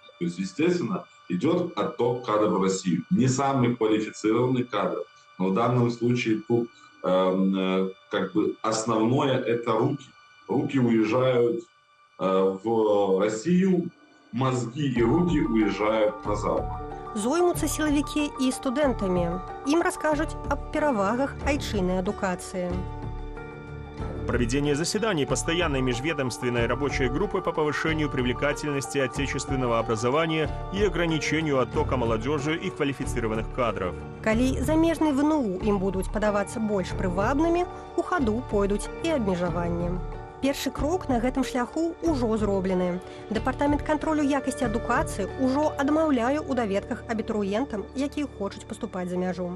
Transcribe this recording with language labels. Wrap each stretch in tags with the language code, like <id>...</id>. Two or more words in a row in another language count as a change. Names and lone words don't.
<ru>То есть, естественно, идет отток кадров в Россию. Не самый квалифицированный кадр, но в данном случае тут как бы основное это руки. Руки уезжают в Россию, мозги и руки уезжают на Запад.</ru> <be>Зоймуцца сілавікі і студэнтамі. Ім раскажуць аб перавагах айчыннай адукацыі.</be> <ru>Проведение заседаний постоянной межведомственной рабочей группы по повышению привлекательности отечественного образования и ограничению оттока молодежи и квалифицированных кадров.</ru> <be>Калі замежныя ВНУ ім будуць падавацца больш прывабнымі, у хаду пойдуць і абмежаванні. Першы крок на гэтым шляху ўжо зроблены. Дэпартамент кантролю якасці адукацыі ўжо адмаўляе ў даведках абітурыентам, якія хочуць паступаць за мяжу.</be>